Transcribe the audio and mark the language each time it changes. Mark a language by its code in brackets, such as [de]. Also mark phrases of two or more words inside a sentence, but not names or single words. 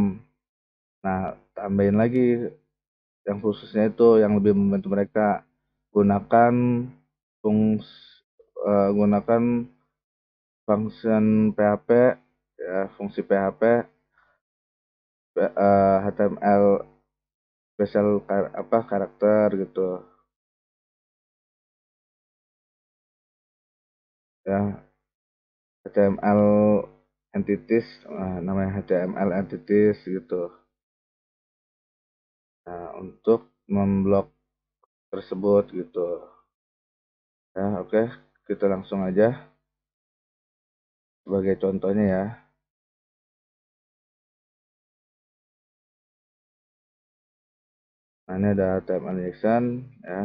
[id] Nah, tambahin lagi yang khususnya itu yang lebih membantu mereka gunakan fungsi gunakan function PHP, ya, fungsi PHP, HTML special karakter gitu, ya, HTML entities, namanya HTML entities gitu. Nah, untuk memblok tersebut gitu. Ya, oke, kita langsung aja sebagai contohnya ya. Nah, ini ada [en] HTML injection [id] ya.